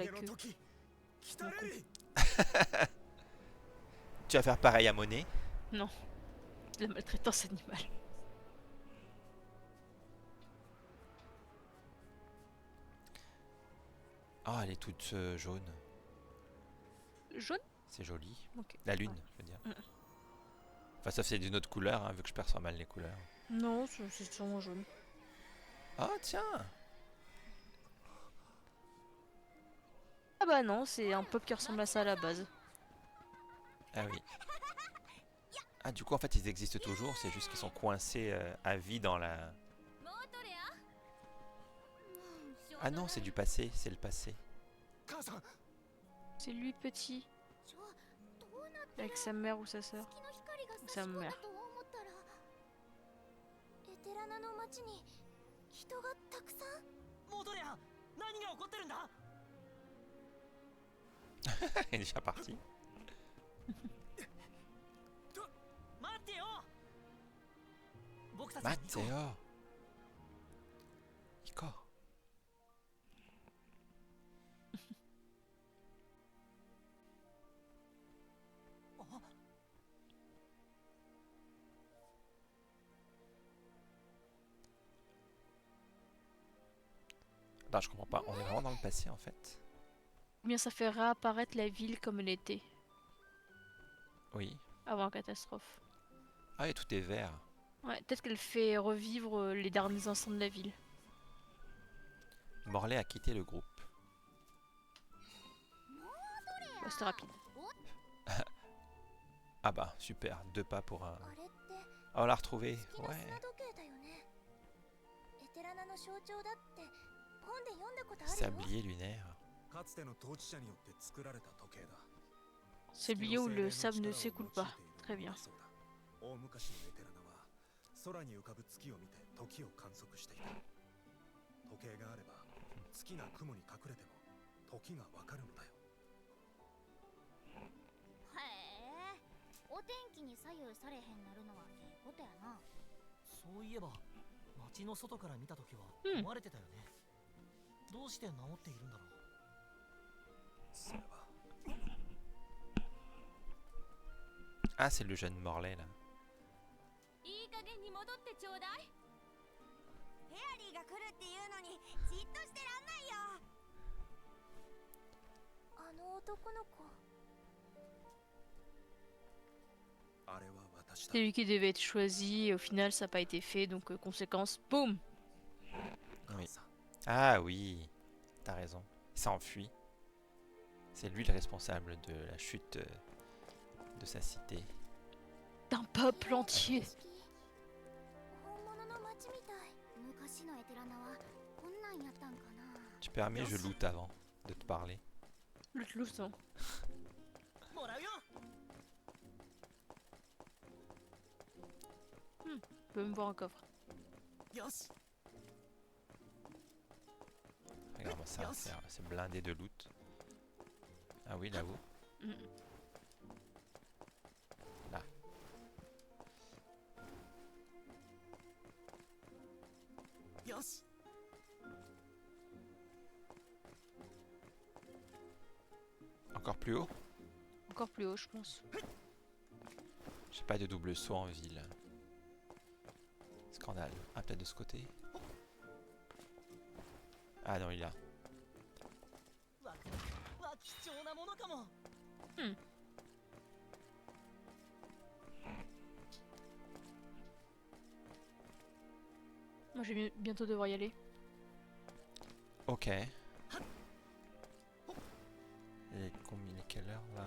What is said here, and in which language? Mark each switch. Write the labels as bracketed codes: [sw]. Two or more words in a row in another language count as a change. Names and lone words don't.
[ja] 日陰 [fr] queue. [ja] の時来たれり。 [fr] Tu vas faire pareil à Monet? La maltraitance animale. Ah, elle est toute jaune. Jaune? C'est joli. Ok. La lune, je veux dire. Mm. Enfin, sauf c'est d'une autre couleur, hein, vu que je perçois mal les couleurs. Non, c'est sûrement jaune. Ah, tiens! Ah bah non, c'est un pop qui ressemble à ça à la base. Ah oui. Ah, du coup, en fait, ils existent toujours, c'est juste qu'ils sont coincés à vie dans la... [ja] もう取れや。 [fr] Ah non, c'est du passé, c'est le passé. [ja] 母さん。 [fr] C'est lui petit, [ja] ちょ、どうなってる。 [fr] avec sa mère ou sa sœur. [ja] 月の光が差しさんめ込んだと思ったら、エテラナの町に人がたくさん。戻れや。何が起こってるんだ。 [fr] Elle est déjà partie. [ja] 待ってよ。僕たちに行こう。 Matteo! Iko. あ、 [fr] Attends, je comprends pas. On est vraiment dans le passé en fait. Ou bien ça fait réapparaître la ville comme elle était Oui. avant la catastrophe. Ah, et tout est vert. Ouais, peut-être qu'elle fait revivre les derniers instants de la ville. Morlaix a quitté le groupe. Ouais, c'était rapide. Ah bah, super. 2 pas pour un... [ja] あれって [fr] Ah, on l'a retrouvé. [ja] 月の [fr] Ouais. [ja] 砂時計だよね。エテラナの象徴だって本で読んだことあるよ。 [fr] Sablier lunaire. [ja] かつての統治者によって作られた時計だ。 [fr] C'est le lieu où le sable ne s'écoule pas. Très bien. [ja] そうだ。大昔のエテラナは空に浮かぶ月を見て時を観測していた。時計があれば月が雲に隠れても時がわかるのだよ。へえ。お天気に左右されへんなるのはええことやな。そういえば街の外から見た時はうん壊れてたよね。どうして治っているんだろう。それは [fr] Ah, c'est le jeune Morlaix là. [ja] いい加減に戻ってちょうだい。フェアリーが来るっていうのにじっとしてらんないよ。あの男の子。あれは私だ [fr] C'est。lui qui devait être choisi et au final ça n'a pas été fait donc conséquence, boum. Oui. Ah oui. T'as raison. Il s'enfuit. C'est lui le responsable de la chute de sa cité. D'un peuple entier. [ja] 本物の街みたい。昔のエテラナはこんなんやったんかな。 [fr] Tu permets, je loot avant de te parler. Le loup, hein. [ja] もらうよ。 [fr] On peut même voir un coffre. [ja] よし [fr] Regarde-moi ça, c'est blindé de loot. Ah oui, là-haut. Mm. Là. [ja] よし [fr] Encore plus haut? Encore plus haut, je pense. J'ai pas de double saut en ville. Scandale. Ah, peut-être de ce côté? Ah non, il est là. [ja] わ貴重なものかも [fr] Moi, je vais bientôt devoir y aller. Ok. Et combien, quelle heure là?